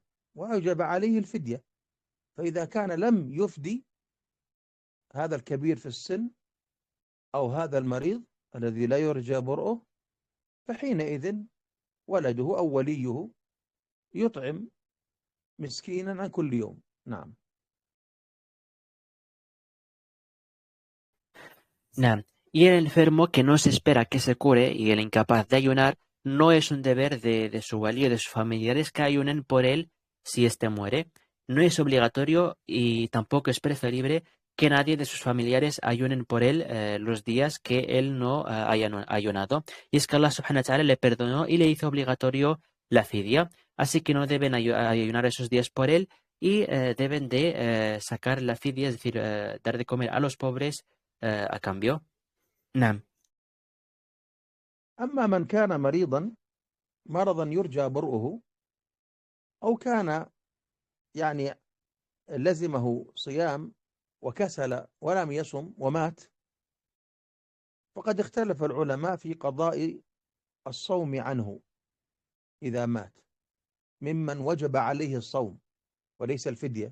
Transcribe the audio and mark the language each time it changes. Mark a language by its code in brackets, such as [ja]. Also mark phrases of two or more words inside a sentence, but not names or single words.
[ar] وأوجب عليه الفدية، فإذا كان لم يفدي هذا الكبير في السن أو هذا المريض الذي لا يرجى برؤه، فحينئذ ولده أو وليه يطعم مسكينا عن كل يوم. نعم. نعم. [es] Y el enfermo que no se espera que se cure y el incapaz de ayunar, no es un deber de su valí o de sus familiares que ayunen por él si éste muere. No es obligatorio y tampoco es preferible que nadie de sus familiares ayunen por él los días que él no haya ayunado. Y es que Allah [ar] سبحانه وتعالى [es] le perdonó y le hizo obligatorio la fidia. Así que no deben ayunar esos días por él y deben de sacar la fidia, es decir, dar de comer a los pobres a cambio. [ar] نعم. أما من كان مريضا مرضا يرجى برؤه أو كان يعني لزمه صيام وكسل ولم يصم ومات، فقد اختلف العلماء في قضاء الصوم عنه إذا مات ممن وجب عليه الصوم وليس الفدية.